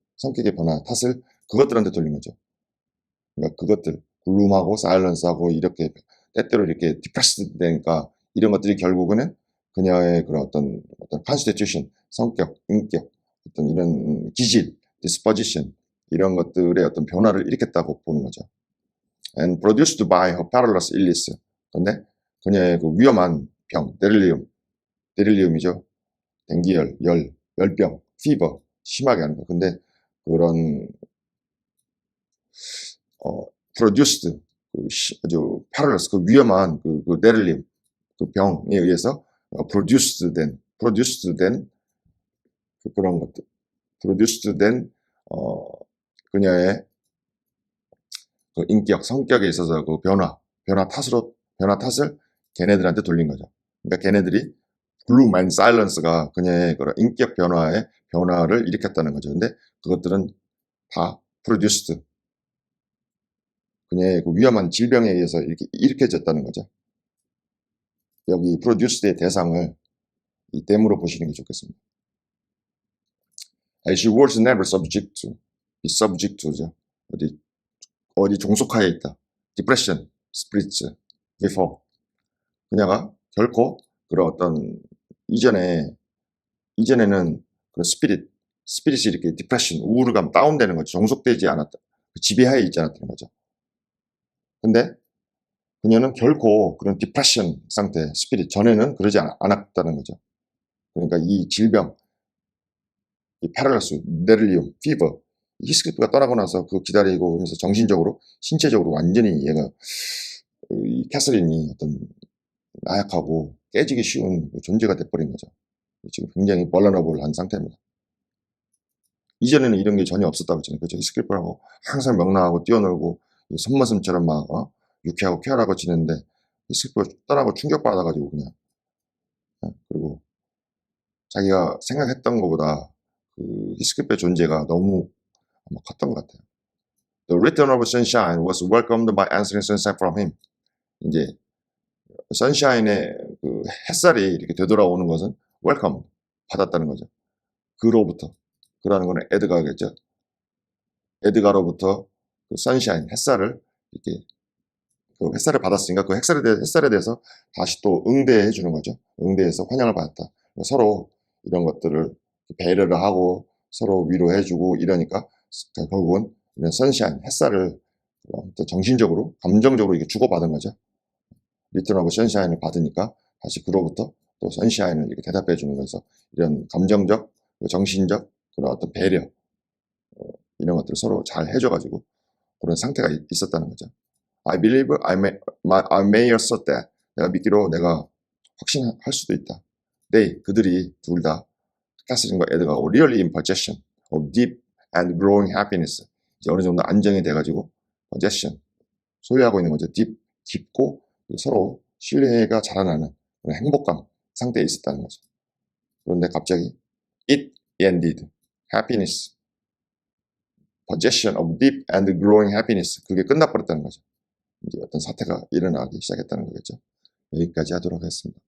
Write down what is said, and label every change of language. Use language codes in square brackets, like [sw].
[ko] 성격의 변화 탓을 그것들한테 돌린 거죠. 그러니까 그것들, 글룸하고 사일런스하고 이렇게 때때로 이렇게 디프레스드 되니까 이런 것들이 결국은 그녀의 그런 어떤 constitution, 성격, 인격, 어떤 이런 기질, disposition, 이런 것들의 어떤 변화를 일으켰다고 보는 거죠. [en] And produced by her perilous illness. [ko] 근데 그녀의 그 위험한 병, 데릴리움이죠. 댕기열, 열병, fever, 심하게 하는 거. 근데 그런 produced, 아주 perilous, 그 위험한 그 데릴리움, 그 병에 의해서 produced 된 그런 것들, produced 된 그녀의 그 인격, 성격에 있어서 그 변화 탓을 걔네들한테 돌린 거죠. 그러니까 걔네들이 gloom and silence가 그녀의 그런 인격 변화를 일으켰다는 거죠. 근데 그것들은 다 produced, 그녀의 그 위험한 질병에 의해서 이렇게 일으켜졌다는 거죠. 여기 produced의 대상을 이 댐으로 보시는 게 좋겠습니다. [en] As she was never subject to, be subject to죠. [ko] 어디 종속하에 있다. [en] depression, spirits, before. [ko] 그녀가 결코 그런 어떤 이전에는 그 스피릿이 이렇게 디프레션, 우울감, 다운되는 거죠. 종속되지 않았다. 지배하에 있지 않았다는 거죠. 근데 그녀는 결코 그런 디프레션 상태, 스피릿 전에는 그러지 않았다는 거죠. 그러니까 이 질병, 이 파랄라스, 데릴리움, 피버, 히스클리프가 떠나고 나서 그 기다리고 그러면서 정신적으로, 신체적으로 완전히 얘가 이 캐서린이 어떤 나약하고 깨지기 쉬운 존재가 돼버린 거죠. 지금 굉장히 벌러너블한 상태입니다. 이전에는 이런 게 전혀 없었다고 했잖아요. 그렇죠? 히스클리프하고 항상 명랑하고 뛰어놀고 손머슴처럼 막 유쾌하고 쾌활하고 지냈는데 히스클리프가 떠나고 충격받아가지고 그냥 그리고 자기가 생각했던 것보다 그 히스클프의 존재가 너무 아마 컸던 것 같아요. [en] The return of sunshine was welcomed by answering sunshine from him. [ko] 이제 선샤인의 그 햇살이 이렇게 되돌아오는 것은 웰컴 받았다는 거죠. 그로부터 그라는 거는 에드가겠죠. 에드가로부터 그 선샤인 햇살을 이렇게 그 햇살을 받았으니까 그 햇살에 대해서 다시 또 응대해 주는 거죠. 응대해서 환영을 받았다. 서로 이런 것들을 배려를 하고 서로 위로해 주고 이러니까 결국은 이런 선샤인 햇살을 또 정신적으로 감정적으로 이게 주고받은 거죠. 리턴 오브 선샤인을 받으니까 다시 그로부터 또 선샤인을 이렇게 대답해 주는 거에서 이런 감정적, 정신적 그런 어떤 배려 이런 것들을 서로 잘 해줘가지고 그런 상태가 있었다는 거죠. [en] I believe I may assert that. [ko] 내가 믿기로 내가 확신할 수도 있다. 그들이 둘 다 캐서린과 에드가 [en] really in possession of deep and growing happiness. [ko] 이제 어느 정도 안정이 돼가지고 possession 소유하고 있는 거죠. deep 깊고 서로 신뢰가 자라나는 그런 행복감 상태에 있었다는 거죠. 그런데 갑자기 [en] it ended happiness possession of deep and growing happiness [ko] 그게 끝나버렸다는 거죠. 이제 어떤 사태가 일어나기 시작했다는 거겠죠. 여기까지 하도록 하겠습니다.